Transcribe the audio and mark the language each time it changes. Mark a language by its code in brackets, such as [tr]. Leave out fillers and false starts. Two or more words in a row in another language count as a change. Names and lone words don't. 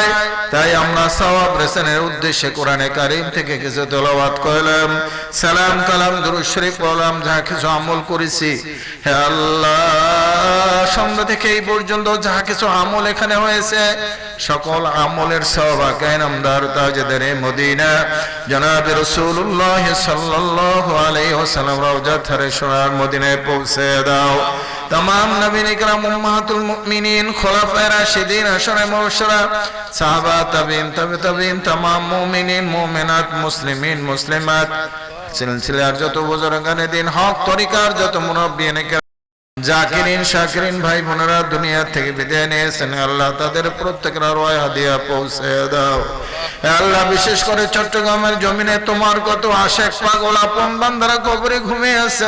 [bn] তাই আমরা সওয়াব রেসনের উদ্দেশ্যে কোরআনে কারীম থেকে কিছু তেলাওয়াত করলাম, সালাম কালাম দুরূদ শরীফ পড়লাম, যা কিছু আমল করেছি, হে আল্লাহ সন্ধ্যা থেকে এই পর্যন্ত যা কিছু আমল এখানে হয়েছে, সকল আমলের সওয়াব কায়নামদার তাজদার মদিনা জনাব রাসূলুল্লাহ সাল্লাল্লাহু আলাইহি ওয়াসাল্লাম রওজা থেকে সোনার মদিনায় পৌঁছে দাও। তামাম নবী ইকরাম উম্মাহাতুল মুমিনীন খুলাফায়ে রাশিদীন আশারে মুবাশশারা সাহাবা তাবেঈন তামাম মুমিনীন মুমিনাত মুসলিমীন মুসলিমাত সিলসিলার যত বুজুর্গানে দিন হক তরিকার যত মুরব্বিয়ানে জাকিরিন শাকিরিন ভাই বোনেরা দুনিয়া থেকে বিদায় নিয়েছেন, আল্লাহ তাদের প্রত্যেকের রয় হাদিয়া পৌঁছে দাও। আল্লাহ, বিশেষ করে চট্টগ্রামের জমিনে তোমার কত আশিক পাগল আপন বান্দারা কবরে ঘুমিয়ে আছে।